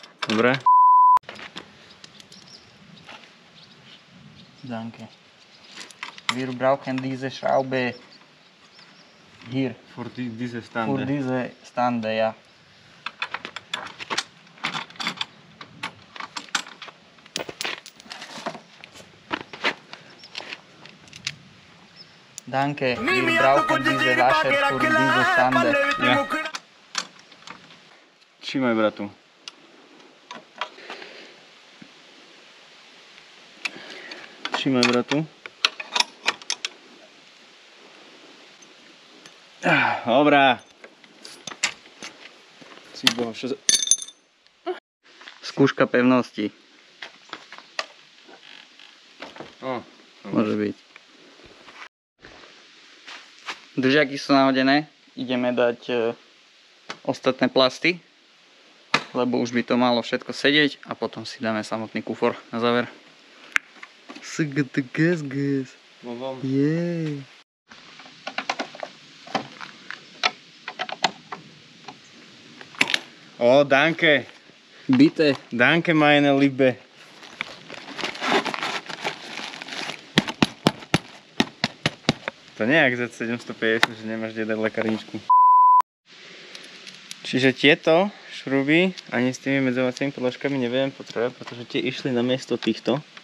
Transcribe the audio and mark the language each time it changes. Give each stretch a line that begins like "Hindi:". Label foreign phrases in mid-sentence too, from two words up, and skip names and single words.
Slovak: Dobre.
German: Danke. Wir brauchen diese Schraube hier. Für diese Für Stande. diese Stande, ja. Danke, wir brauchen diese Wasser für diese Stande. Ja.
Polish: Trzymaj, bratu. Trzymaj, bratu.
Slovak: Dobrá. Si boho, čo... Skúška pevnosti. Môže byť. Držiaky sú nahodené. Ideme dať ostatné plasty, lebo už by to malo všetko sedieť a potom si dáme samotný kufor na záver.
English: Gas. Yeah.
German: O, danke. Bitte. Danke, meine Liebe.
Slovak: To nie je Z750, že nemáš kde dať lekárničku. Čiže tieto šruby ani s tými medzovacími podložkami nebudem potrebovať, pretože tie išli namiesto týchto.